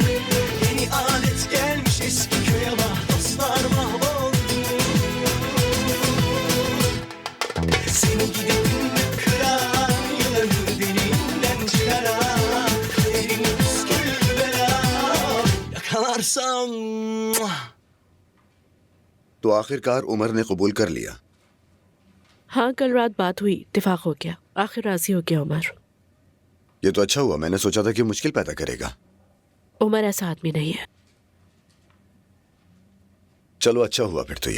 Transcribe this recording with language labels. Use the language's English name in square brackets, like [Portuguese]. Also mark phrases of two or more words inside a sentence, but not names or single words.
[Turkish] Yeni alet gelmiş eski köye bak, dostlar mahvoldu. Seni gidip de kıran, yılanı deliğinden çıkaran, kaderin püskül belam yakalarsam. [Hindi] तो आखिरकार उमर ने कबूल कर लिया। हाँ, कल रात बात हुई, इत्तेफाक हो गया, आखिर राजी हो गया उमर। ये तो अच्छा हुआ, मैंने सोचा था कि मुश्किल पैदा करेगा। उमर ऐसा आदमी नहीं है। चलो अच्छा हुआ फिर तो ये।